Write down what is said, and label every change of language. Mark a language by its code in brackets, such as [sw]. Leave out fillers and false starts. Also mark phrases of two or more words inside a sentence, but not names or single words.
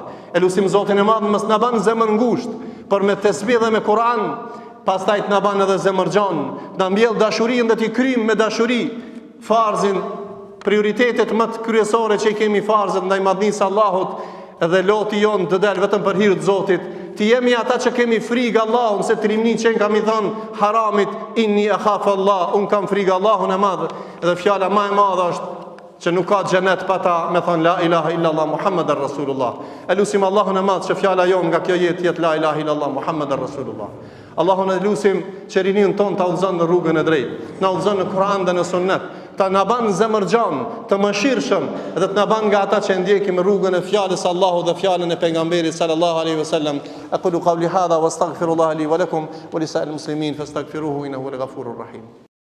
[sq] Elusim Zotin e madh mos na ban zemër ngushtë, por me tesbih dhe me Kur'an, pastaj të na ban edhe zemërgjan, na mbjell dashurinë dhe ti kryjm me dashuri farzin, prioritetet më të kryesore që i kemi farzët ndaj madhnisë Allahut, dhe loti jon të del vetëm për hir të Zotit. Ti jemi ata që kemi frikë Allahun, se trimni që kam i thënë haramit, [ar] إني أخاف الله, [sq] un kam frikë Allahun e madh, dhe fjala më e madhe është që nuk ka xhenet pa ta me thënë [ar] لا إله إلا الله محمد رسول الله. [sq] Elusim Allahun e madh që fjala jon nga kjo jetë jetë [ar] لا إله إلا الله محمد رسول الله. [sq] Allahun e lusim që rinin ton ta udhëzon në rrugën e drejtë, na udhëzon në Kur'an dhe në Sunnet, ta na ban zemërgjan, të mëshirshëm, dhe të na ban nga ata që ndjekim rrugën e fjalës Allahu dhe fjalën e pejgamberit [ar] صلى الله عليه وسلم. أقول قولي هذا وأستغفر الله لي ولكم ولسائر المسلمين فاستغفروه إنه الغفور الرحيم.